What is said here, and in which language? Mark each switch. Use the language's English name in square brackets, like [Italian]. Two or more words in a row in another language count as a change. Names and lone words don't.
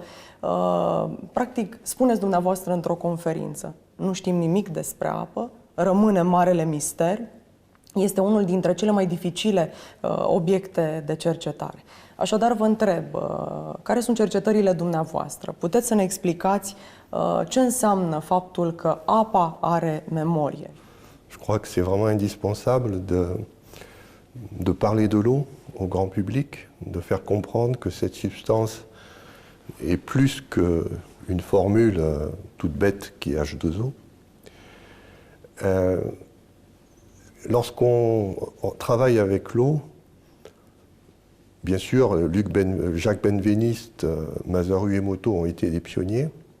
[Romanian] Practic, spuneți dumneavoastră într-o conferință, nu știm nimic despre apă, rămâne marele mister, este unul dintre cele mai dificile obiecte de cercetare. Așadar, vă întreb, care sunt cercetările dumneavoastră? Puteți să ne explicați ce înseamnă faptul că apa are memorie? [French] Je crois que c'est vraiment indispensable de parler de l'eau au grand public, de faire comprendre que cette substance est plus qu'une formule toute bête qui est H2O. Lorsqu'on travaille avec l'eau, bien sûr, Jacques Benveniste, Masaru Emoto ont été des pionniers.